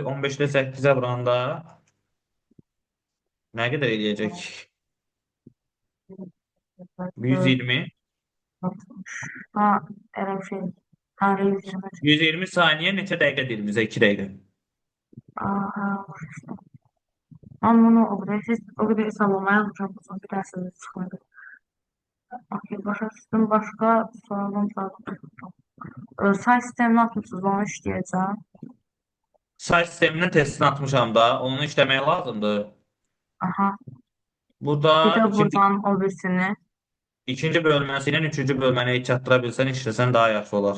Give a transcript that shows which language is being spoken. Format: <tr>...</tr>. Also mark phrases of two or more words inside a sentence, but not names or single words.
<az>15-də 8-ə vuranda nə qədər eləyəcək? 120. Ha, elə bir şey. Ha, 120. 120 saniyə neçə dəqiqə deyir bizə? 2 dəqiqə. Aha,</az> <tr>ben bunu o kadar hesaplamaya çalışacağım. Bir dersiniz çıkmadı. Okey,</tr> <az>başa düşdüm. Başqa sualım var. Say sistemini atmışsınız, onu işləyəcəm. Say sisteminin testini atmışam da. Onu işləmək lazımdır. Aha. Bir Burada də buradan o birisini. ikinci bölməsi ilə üçüncü bölməni çatdıra bilsən, işləsən daha yaxşı olar.</az>